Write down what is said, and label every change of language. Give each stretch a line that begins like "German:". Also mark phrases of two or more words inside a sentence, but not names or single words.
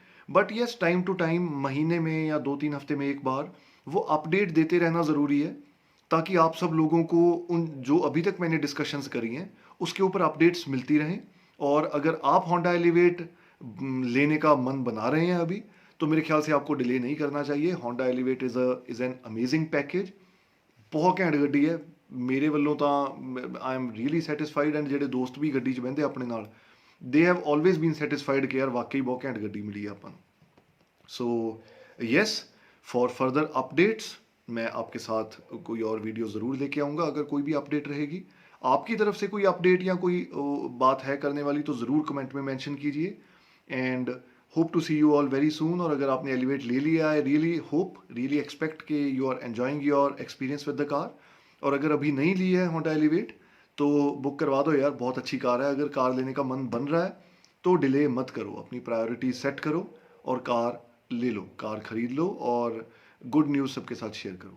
English: But yes, time to time,
Hindi: महीने में या 2-3 हफ्ते में एक बार वो अपडेट देते रहना ज़रूरी है ताकि आप सब लोगों को उन जो अभी तक मैंने डिस्कशंस करी हैं उसके ऊपर अपडेट्स मिलती रहें। और अगर आप होंडा एलिवेट लेने का मन बना रहे हैं अभी, तो मेरे ख्याल से आपको डिले नहीं करना चाहिए।
English: Honda Elevate is an amazing package,
Punjabi: ਬਹੁਤ ਘੈਂਟ ਗੱਡੀ ਹੈ। ਮੇਰੇ ਵੱਲੋਂ ਤਾਂ
English: I am really satisfied.
Punjabi: एंड ਜਿਹੜੇ ਦੋਸਤ ਵੀ ਗੱਡੀ 'ਚ ਬਹਿੰਦੇ ਆਪਣੇ ਨਾਲ,
English: They have always been satisfied
Hindi: कि यार वाकई बहुत घैंट गड्डी मिली है अपन।
English: So yes, for further updates
Hindi: मैं आपके साथ कोई और वीडियो ज़रूर लेके आऊँगा अगर कोई भी अपडेट रहेगी। आपकी तरफ से कोई अपडेट या कोई बात है करने वाली तो ज़रूर कमेंट में मेंशन कीजिए।
English: And hope to see you all very soon.
Hindi: और अगर आपने एलिवेट ले लिया है,
English: really hope, really expect कि you are enjoying your experience with the car.
Hindi: और अगर अभी नहीं ली है होंडा एलिवेट तो बुक करवा दो यार, बहुत अच्छी कार है। अगर कार लेने का मन बन रहा है तो डिले मत करो, अपनी प्रायोरिटी सेट करो और कार ले लो, कार खरीद लो और
English: good news
Hindi: सबके साथ शेयर करो।